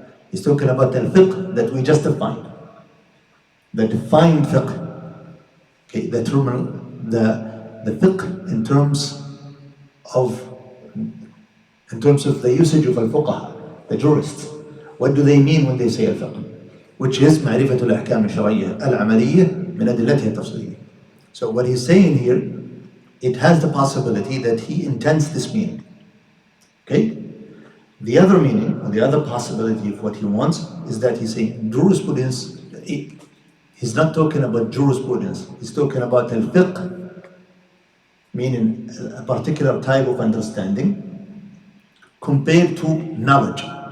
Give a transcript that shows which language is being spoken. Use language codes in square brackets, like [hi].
[en] He's talking about al-fiqh that we just defined. The defined fiqh. Okay, the fiqh in terms of the usage of al-fuqaha, the jurists. What do they mean when they say al-fiqh? Which is [ar] معرفة الأحكام الشرعية العملية من أدلتها التفصيلية. [en] So what he's saying here, it has the possibility that he intends this meaning. Okay? The other meaning, or the other possibility of what he wants, is that he's saying jurisprudence. He's not talking about jurisprudence. He's talking about al-fiqh, meaning a particular type of understanding, compared to knowledge.